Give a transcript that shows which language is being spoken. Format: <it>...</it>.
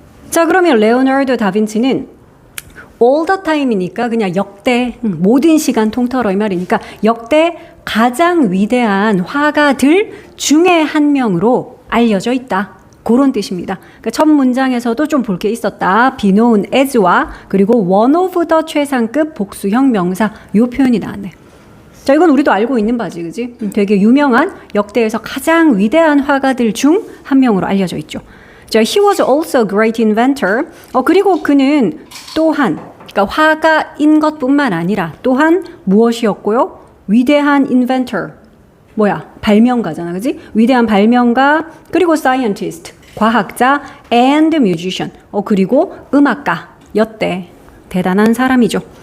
<ko>자, 그러면 레오나르도 다빈치는 all the time이니까 그냥 역대 모든 시간 통틀어 이 말이니까 역대 가장 위대한 화가들 중에 한 명으로 알려져 있다. 그런 뜻입니다. 그러니까 첫 문장에서도 좀 볼 게 있었다. be known as와 그리고 one of the 최상급 복수형 명사 요 표현이 나왔네. 자, 이건 우리도 알고 있는 바지, 그지? 되게 유명한 역대에서 가장 위대한 화가들 중 한 명으로 알려져 있죠.</ko> <en>자, he was also a great inventor.</en> <ko>그리고 그는 또한, 그러니까 화가인 것뿐만 아니라 또한 무엇이었고요? 위대한 inventor. 뭐야? 발명가잖아, 그지? 위대한 발명가, 그리고 scientist, 과학자, and musician. 그리고 음악가였대. 대단한 사람이죠.</ko>